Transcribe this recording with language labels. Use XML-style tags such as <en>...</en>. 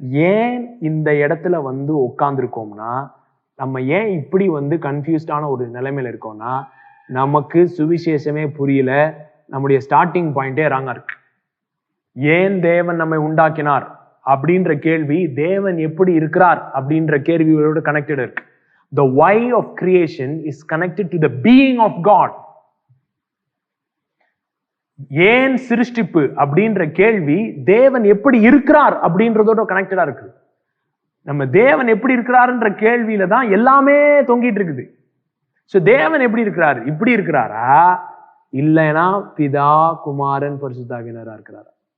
<ta>ஏன் இந்த இடத்துல உட்கார்ந்துருக்கோம்னா, நம்ம ஏன் இப்படி கன்ஃபியூஸ்டான ஒரு நிலைமையில இருக்கோம்னா, நமக்கு சுவிசேஷமே புரியல, நம்முடைய ஸ்டார்டிங் பாயிண்டே ராங்கா இருக்கு. ஏன் தேவன் நம்மை உண்டாக்கினார் அப்படின்ற கேள்வி, தேவன் எப்படி இருக்கிறார் அப்படின்ற கேள்வியோட கனெக்டட் இருக்கு.</ta> <en>The why of creation is connected to the being of God.</en> <ta>ஏன் சிருஷ்டிப்பு அப்படின்ற கேள்வி தேவன் எப்படி இருக்கிறார் அப்படின்றதோட கனெக்டடா இருக்கு. நம்ம தேவன் எப்படி இருக்கிறாருன்ற கேள்வியில தான் எல்லாமே தொங்கிட்டு இருக்குது. சோ தேவன் எப்படி இருக்கிறாரு? இப்படி இருக்கிறாரா, இல்லைன்னா பிதா, குமாரன், பரிசுத்தாவியனரா இருக்கிறாரா?</ta>